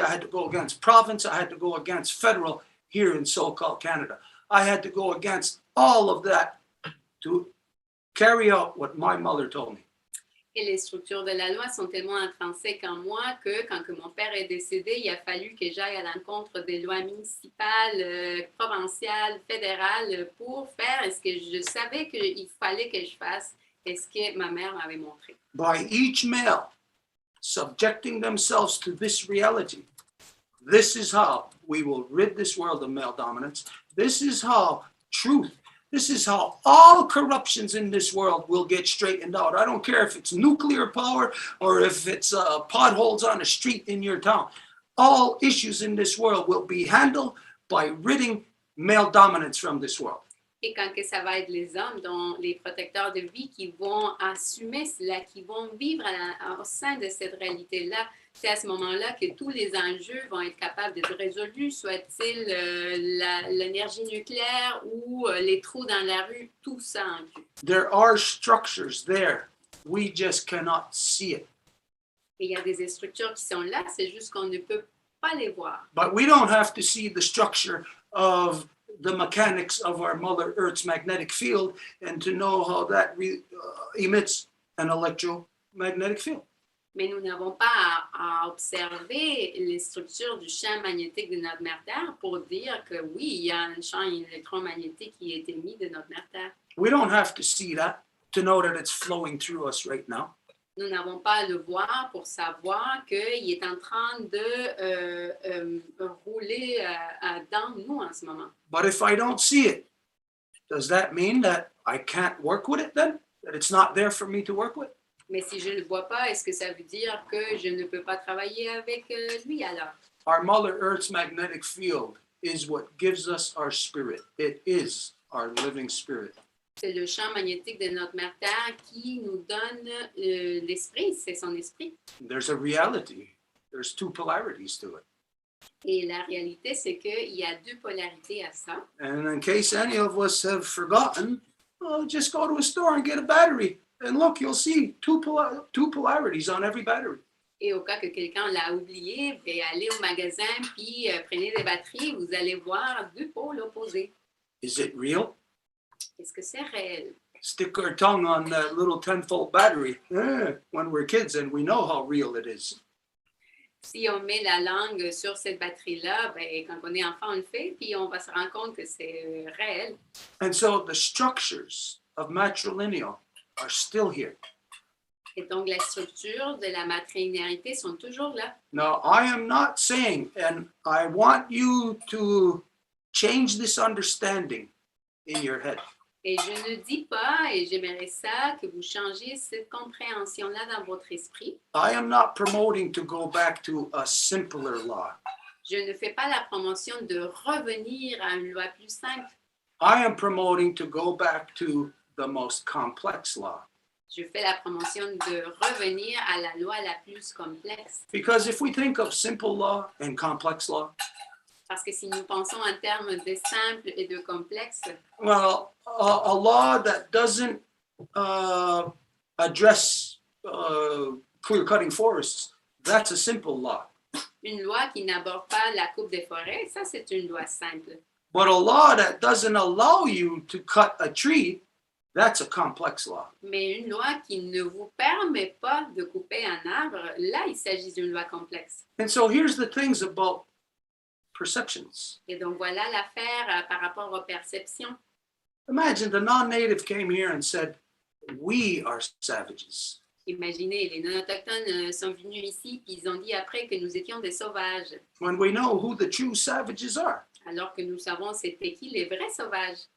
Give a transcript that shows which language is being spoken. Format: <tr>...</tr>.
<en>I had to go against province. I had to go against federal here in so-called Canada. I had to go against all of that to carry out what my mother told me.</en> <fr>Et les structures de la loi sont tellement intrinsèques en moi que quand que mon père est décédé, il a fallu que j'aille à l'encontre des lois municipales, provinciales, fédérales pour faire ce que je savais qu'il fallait que je fasse et ce que ma mère m'avait montré.</fr> <en>By each male subjecting themselves to this reality, this is how we will rid this world of male dominance. This is how truth, this is how all corruptions in this world will get straightened out. I don't care if it's nuclear power or if it's potholes on a street in your town. All issues in this world will be handled by ridding male dominance from this world.</en> <fr>Et quand que ça va être les hommes, dont les protecteurs de vie qui vont assumer cela, qui vont vivre au sein de cette réalité-là, c'est à ce moment-là que tous les enjeux vont être capables d'être résolus, soit-il l'énergie nucléaire ou les trous dans la rue, tout ça inclus.</fr> <en>There are structures there. We just cannot see it.</en> <fr>Et il y a des structures qui sont là, c'est juste qu'on ne peut pas les voir.</fr> <en>But we don't have to see the structure of the mechanics of our Mother Earth's magnetic field and to know how that emits an electromagnetic field.</en> <fr>Mais nous n'avons pas à observer les structures du champ magnétique de notre mère Terre pour dire que oui, il y a un champ électromagnétique qui est émis de notre mère Terre.</fr> <en>We don't have to see that to know that it's flowing through us right now.</en> <fr>Nous n'avons pas à le voir pour savoir qu'il est en train de rouler dans nous en ce moment.</fr> <en>But if I don't see it, does that mean that I can't work with it then? That it's not there for me to work with?</en> <fr>Mais si je ne le vois pas, est-ce que ça veut dire que je ne peux pas travailler avec lui alors?</fr> <en>Our Mother Earth's magnetic field is what gives us our spirit. It is our living spirit.</en> <fr>C'est le champ magnétique de notre mère Terre qui nous donne l'esprit, c'est son esprit.</fr> <en>There's a reality. There's two polarities to it.</en> <fr>Et la réalité, c'est qu'il y a deux polarités à ça.</fr> <en>And in case any of us have forgotten, oh, just go to a store and get a battery. And look, you'll see two polarities on every battery.</en> <fr>Et au cas que quelqu'un l'a oublié, ben, allez au magasin puis prenez des batteries, vous allez voir deux pôles opposés.</fr> <en>Is it real?</en> <fr>Est-ce que c'est réel?</fr> <en>Stick our tongue on that little 10-volt battery when we're kids, and we know how real it is.</en> <fr>Si on met la langue sur cette batterie-là, ben, quand on est enfant, on le fait, puis on va se rendre compte que c'est réel.</fr> <en>And so the structures of matrilineal are still here.</en> <fr>Et donc, la structure de la matrilinéarité sont toujours là.</fr> <en>Now, I am not saying, and I want you to change this understanding in your head.</en> <fr>Et je ne dis pas, et j'aimerais ça, que vous changiez cette compréhension-là dans votre esprit.</fr> <en>I am not promoting to go back to a simpler law.</en> <fr>Je ne fais pas la promotion de revenir à une loi plus simple.</fr> <en>I am promoting to go back to the most complex law.</en> <fr>Je fais la promotion de revenir à la loi la plus complexe.</fr> <en>Because if we think of simple law and complex law,</en> <fr>Parce que si nous pensons en termes de simple et de complexe,</fr> <en>well, a law that doesn't address clear-cutting forests, that's a simple law.</en> <fr>une loi qui n'aborde pas la coupe des forêts, ça c'est une loi simple.</fr> <en>But a law that doesn't allow you to cut a tree, that's a complex law.</en> <fr>Mais une loi qui ne vous permet pas de couper un arbre, là il s'agit d'une loi complexe.</fr> <en>And so here's the things about perceptions.</en> <fr>Et donc voilà l'affaire par rapport aux perceptions.</fr> <en>Imagine the non-native came here and said, we are savages.</en> <fr>Imaginez, les non-autochtones sont venus ici puis ils ont dit après que nous étions des sauvages.</fr> <en>When we know who the true savages are.</en> <fr>Alors que nous savons c'était qui les vrais sauvages.</fr>